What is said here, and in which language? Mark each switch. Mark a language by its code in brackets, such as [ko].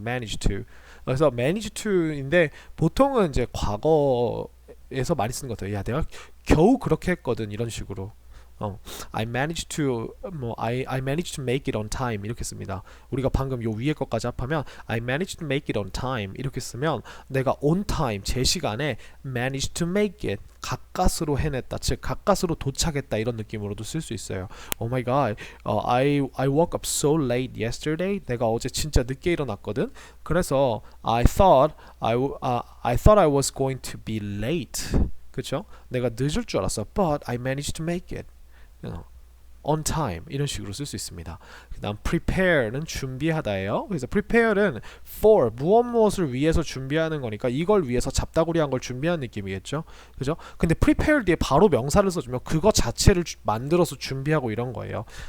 [ko] manage to 그래서 manage to인데 보통은 이제 과거에서 많이 쓰는 것 같아요. 야 내가 겨우 그렇게 했거든 이런 식으로 [en] I managed to I managed to make it on time [ko] 이렇게 씁니다. 우리가 방금 요 위에 것까지 합하면 [en] I managed to make it on time [ko] 이렇게 쓰면 내가 on time 제 시간에 managed to make it 가까스로 해냈다 즉 가까스로 도착했다 이런 느낌으로도 쓸 수 있어요. [en] Oh my god, I woke up so late yesterday. [ko] 내가 어제 진짜 늦게 일어났거든. 그래서 [en] I thought I was going to be late. [ko] 그쵸? 내가 늦을 줄 알았어. [en] But I managed to make it. on time [ko] 이런 식으로 쓸 수 있습니다. 그 다음 prepare는 준비하다예요. 그래서 prepare는 for 무엇을 위해서 준비하는 거니까 이걸 위해서 잡다구리한 걸 준비하는 느낌이겠죠. 그죠? 근데 prepare 뒤에 바로 명사를 써주면 그거 자체를 만들어서 준비하고 이런 거예요.